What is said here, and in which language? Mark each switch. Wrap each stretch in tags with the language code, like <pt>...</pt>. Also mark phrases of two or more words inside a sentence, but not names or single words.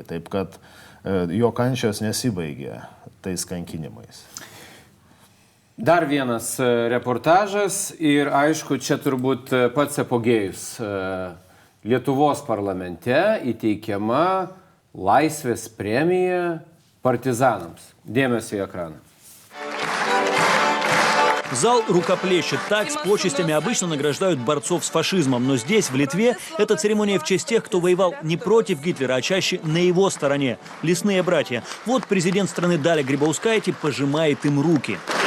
<lt>Taip kad jo kančios nesibaigė tais kankinimais. Dar vienas reportažas ir aišku, čia turbūt pats apogėjus. Lietuvos parlamente įteikiama Laisvės premija partizанам. Dėmesio į ekraną.</lt> <ru>Зал рукоплещет. Так с почестями обычно награждают борцов с фашизмом. Но здесь, в Литве, эта церемония в честь тех, кто воевал не против Гитлера, а чаще на его стороне. Лесные братья. Вот президент страны Даля Грибаускайте пожимает им руки.</ru>